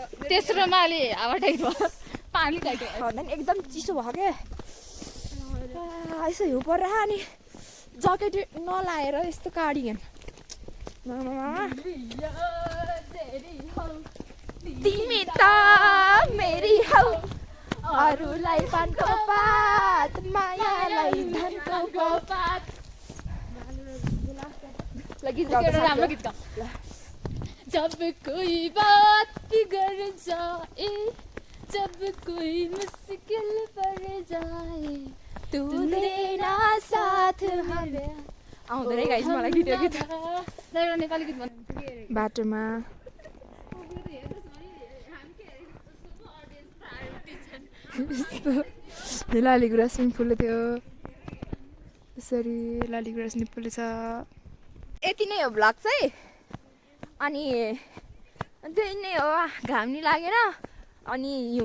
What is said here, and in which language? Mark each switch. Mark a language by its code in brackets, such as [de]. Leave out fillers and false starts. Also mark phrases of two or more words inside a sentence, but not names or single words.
[ne] तेस्रोमा अलि हावा टाइट भयो पानी टाइट भयो एकदम चिसो भयो क्या यसो हिउँ परेर अनि ज्याकेट नलाएर यस्तो कार्डिगन तिमी त मेरी हौ अरूलाई पानको पात मायालाई धनको पात गीत राम्रो गीत गा [hi] जब कोई बात बिगड़ जाए जब कोई मुश्किल पड़ जाए तू देना साथ हमें [ne] आउँदैन है गाइस मलाई गीत यो गीत नेपाली गीत भन्नु बाटोमा लालीगुँडा [en] swimming pool [ne] थियो यसरी लालीगुँडा [en] swimming pool [ne] छ यति नै हो भ्लग चाहिँ अनि त्यही नै हो घाम नि लागेन अनि हिउँ